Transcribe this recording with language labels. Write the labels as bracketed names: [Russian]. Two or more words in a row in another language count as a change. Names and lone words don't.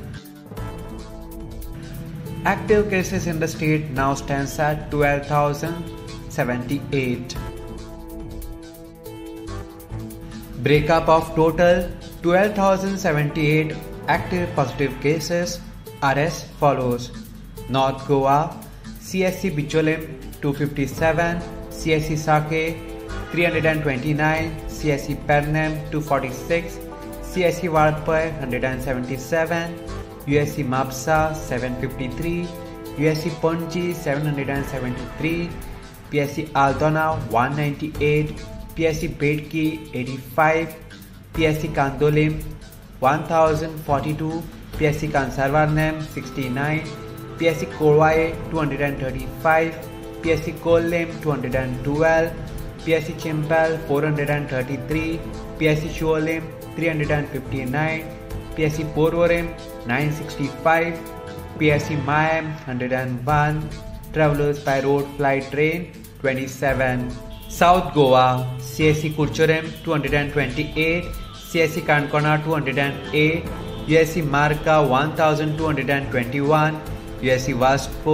[English] Active cases in the state now stands at 12,078. Breakup of total 12,078 active positive cases are as follows. North Goa, CSC Bicholim 257, CSC Sake 329, CSC Pernem 246, CSC Vadpai 177, USC Mapsa 753, USC Ponji 773, PSC Aldona 198, PSC Bedki 85, PSC Kandolim 1042, PSC Kansarvarnem 69, PSC Korwai 235, PSC Kollim 212, PSC Chimpal 433, PSC Shuolim 359, PSC Porvorim 965, PSC Mayam 101, Travelers by road flight train 27. South Goa, CSC Kurchorim 228, CSC Kankona 208, USC Marka 1221, USC Vasco